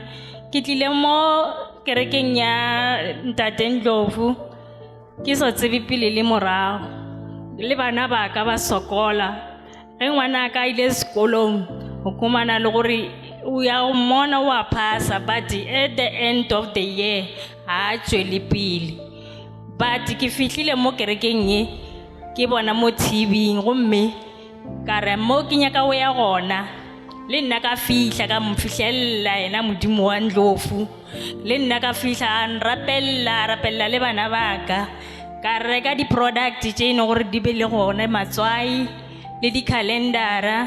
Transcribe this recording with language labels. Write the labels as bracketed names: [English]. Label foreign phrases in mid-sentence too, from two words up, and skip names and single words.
[Northern Sotho] Ke tlile mo kerekeng ya Ntate Ndlovu ke sa tsebe pele le morago. Le bana ba ka ba sokola. Ge ngwana ka ile sekolong o khumana le gore o ya go mmona wa phasa, [English] but at the end of the year [Northern Sotho] ha tswele pele. But ke fihlile mo kerekeng ye ke bona mo TV gomme ka re mo ke nyaka o ya gona le nna ka fihla ka mfihlella yena modimo wa Ndlovu. Le nna ka fihla a nrapella le bana ba ka reka di product tše ene gore di be le gone, matswai le di calendara.